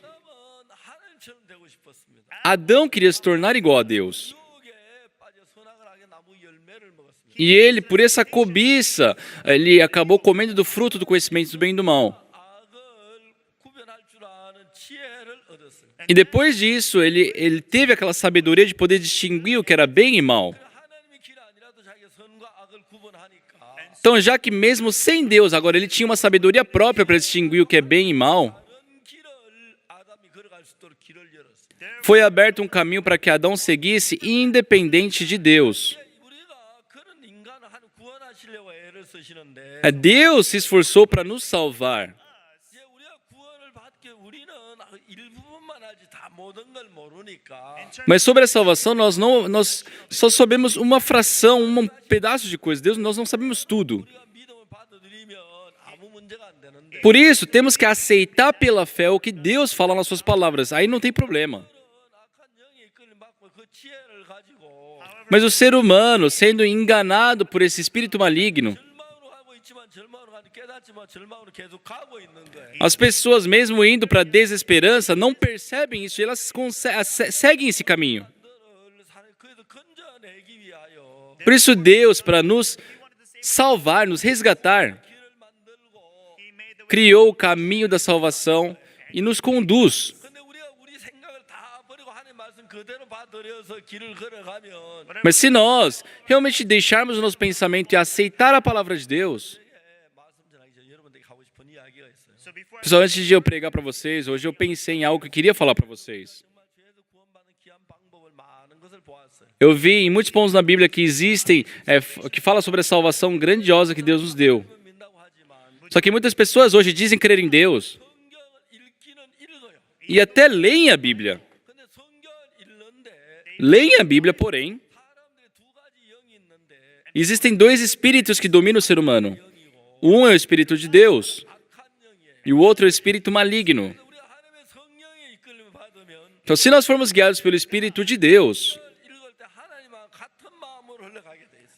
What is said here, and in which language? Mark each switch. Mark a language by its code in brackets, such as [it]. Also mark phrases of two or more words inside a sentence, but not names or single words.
[ko] 아담은 하나님처럼 되고 싶었습니다. [pt] Adão queria se tornar igual a Deus. [ko] 유혹에 빠져 선악을 하게 나무 열매를 먹었습니다. [pt] E ele, por essa cobiça, ele acabou comendo do fruto do conhecimento do bem e do mal. [ko] 악을 구별할 줄 아는 지혜를 얻었어요. [pt] E depois disso, ele teve aquela sabedoria de poder distinguir o que era bem e mal. [ko] 하나님의 길 아니라도 자기가 선과 악을 구분하니까 [pt] Então, já que mesmo sem Deus, agora ele tinha uma sabedoria própria para distinguir o que é bem e mal, [ko] 그런 길을 아담이 걸어갈 수 있도록 길을 열었어요. [pt] foi aberto um caminho para que Adão seguisse independente de Deus. [ko] 우리가 그런 인간을 하나님 구원하시려고 애를 쓰시는데 [pt] Deus se esforçou para nos salvar. [ko] 이제 우리가 구원을 받게 우리는 일부분만 알지 다 모든 걸 모르니까 [pt] Mas sobre a salvação, nós só sabemos uma fração, um pedaço de coisa. Deus, nós não sabemos tudo. [ko] 우리가 믿음을 받아들이면 아무 문제가 안 되는데 [pt] Por isso, temos que aceitar pela fé o que Deus fala nas suas palavras. Aí não tem problema. [ko] 악한 영에 이끌림 받고 그 지혜를 가지고 [pt] Mas o ser humano, sendo enganado por esse espírito maligno, [ko] 절망으로 가고 있지만 절망으로 가니 깨닫지만 절망으로 계속 가고 있는 거예요. [pt] as pessoas, mesmo indo para a desesperança, não percebem isso. Elas seguem esse caminho. [ko] 그래서 건져내기 위하여 [pt] Por isso, Deus, para nos salvar, nos resgatar, [ko] 길을 만들고 [en] He made the way. [pt] criou o caminho da salvação e nos conduz. [ko] 근데 우리가 우리 생각을 다 버리고 하나님 말씀 그대로 받아들여서 길을 걸어가면 [pt] Mas se nós realmente deixarmos o nosso pensamento e aceitar a palavra de Deus, [ko] 말씀 전하기 전에 여러분들에게 하고 싶은 이야기가 있어요. [en] So before [pt] pessoal, antes de eu pregar para vocês, hoje eu pensei em algo que eu queria falar para vocês. [ko] 정말 죄에서 구원받는 귀한 방법을 많은 것을 보았어요. [pt] Eu vi em muitos pontos na Bíblia que existem, que fala sobre a salvação grandiosa que Deus nos deu. [ko] 믿는다고 하지만 [pt] Só que muitas pessoas hoje dizem crer em Deus [ko] 성경을 읽기는 읽어요. [pt] e até leem a Bíblia. [ko] 근데 성경을 읽는데 [pt] Leem a Bíblia, porém, [ko] 사람들이 두 가지 영이 있는데 [pt] existem dois espíritos que dominam o ser humano. Um é o espírito de Deus [ko] 악한 영이에요. [pt] e o outro é o espírito maligno. [ko] 우리가 하나님의 성령의 이끌림을 받으면 [pt] Então, se nós formos guiados pelo Espírito de Deus, [ko] 읽을 때 하나님과 같은 마음으로 흘러가게 돼 있어요.